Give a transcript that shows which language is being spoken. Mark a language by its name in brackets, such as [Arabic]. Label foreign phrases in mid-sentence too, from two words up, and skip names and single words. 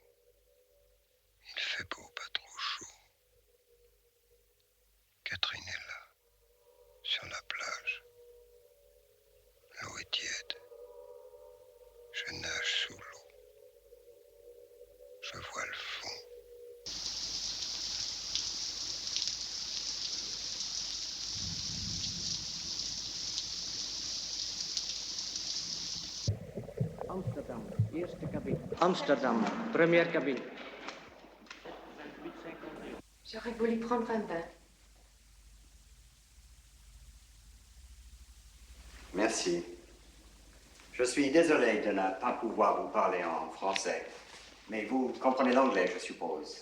[French] Il fait beau, pas trop chaud. Catherine est là, sur la plage. L'eau est tiède. Je nage sous l'eau. Je vois le fond. [Dutch] Amsterdam, eerste cabine. Amsterdam, [French] première cabine. J'aurais voulu prendre un bain. Merci. Je suis désolé de ne pas pouvoir vous parler en français. Mais vous comprenez l'anglais, je suppose.